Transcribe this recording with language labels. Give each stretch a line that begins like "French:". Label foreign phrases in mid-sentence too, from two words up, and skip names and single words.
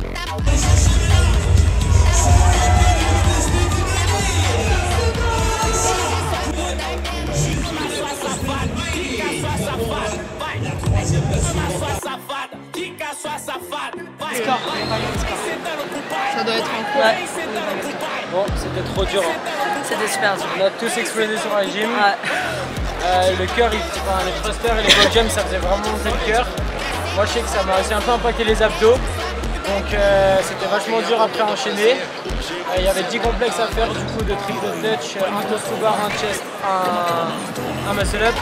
Portuguese: Toma sua safada, quica sua safada, vai. Toma sua safada, quica sua safada, vai. Vem sentando pro pai.
French: Ça doit être en cours.
Portuguese: Vem sentando pro pai.
French: Bon, c'était trop dur. C'était super dur. On a tous explosé sur la gym. Ouais. Le cœur, les thrusters et les
English: wall jumps,
French: ça faisait vraiment monter le cœur. Moi, je sais que ça m'a aussi un peu impacté les abdos. Donc c'était vachement dur après à enchaîner. Il y avait 10 complexes à faire, du coup de trick de touch, un
English: toast to bar,
French: un chest, un
English: muscle up.